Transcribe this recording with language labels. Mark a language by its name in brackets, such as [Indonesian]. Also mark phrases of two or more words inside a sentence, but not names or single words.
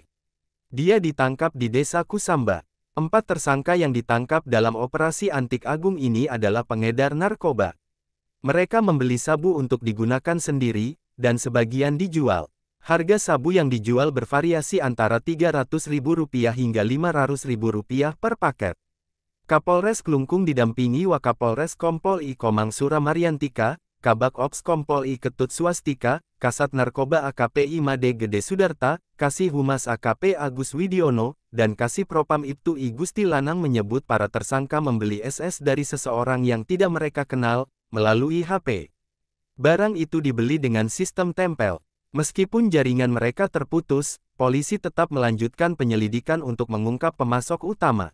[Indonesian] Dia ditangkap di Desa Kusamba. 4 tersangka yang ditangkap dalam Operasi Antik Agung ini adalah pengedar narkoba. Mereka membeli sabu untuk digunakan sendiri, dan sebagian dijual. Harga sabu yang dijual bervariasi antara Rp300.000 hingga Rp500.000 per paket. Kapolres Klungkung didampingi Wakapolres Kompol I Komang Suramariantika, Kabak Ops Kompol I Ketut Swastika, Kasat Narkoba AKP I Made Gede Sudarta, Kasih Humas AKP Agus Widiono, dan Kasih Propam Ibtu I Gusti Lanang menyebut para tersangka membeli SS dari seseorang yang tidak mereka kenal, melalui HP. Barang itu dibeli dengan sistem tempel. Meskipun jaringan mereka terputus, polisi tetap melanjutkan penyelidikan untuk mengungkap pemasok utama.